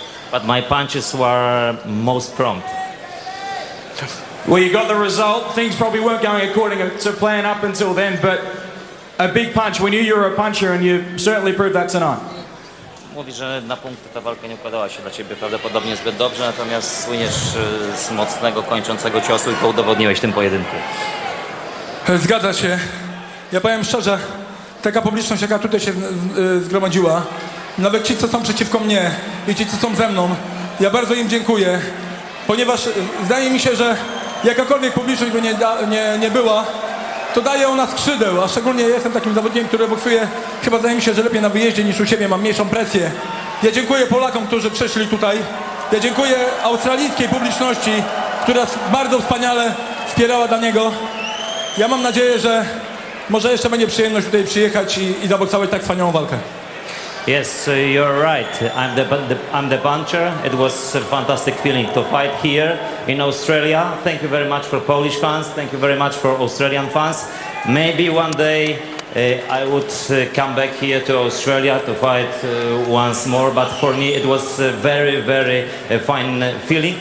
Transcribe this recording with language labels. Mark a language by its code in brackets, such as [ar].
[en] But my punches were most prompt. Well, you got the result. Things probably weren't going according to plan up until then, but a big punch. We knew you were a puncher, and you certainly proved that tonight. [pl] Mówi, że na punkty ta walka nie układała się dla ciebie prawdopodobnie zbyt dobrze, natomiast słyniesz z mocnego, kończącego ciosu i to udowodniłeś w tym pojedynku. Zgadza się. Ja powiem szczerze, taka publiczność, jaka tutaj się zgromadziła, nawet ci, co są przeciwko mnie i ci, co są ze mną, ja bardzo im dziękuję, ponieważ zdaje mi się, że jakakolwiek publiczność by nie była, to daje ona skrzydeł, a szczególnie jestem takim zawodnikiem, który boksuje, chyba zdaje mi się, że lepiej na wyjeździe niż u siebie, mam mniejszą presję. Ja dziękuję Polakom, którzy przyszli tutaj. Ja dziękuję australijskiej publiczności, która bardzo wspaniale wspierała Daniego. Ja mam nadzieję, że może jeszcze będzie przyjemność tutaj przyjechać i zaboksować tak wspaniałą walkę. [en] Yes, you're right. I'm the puncher. It was a fantastic feeling to fight here in Australia. Thank you very much for Polish fans. Thank you very much for Australian fans. Maybe one day I would come back here to Australia to fight once more. But for me, it was a very fine feeling.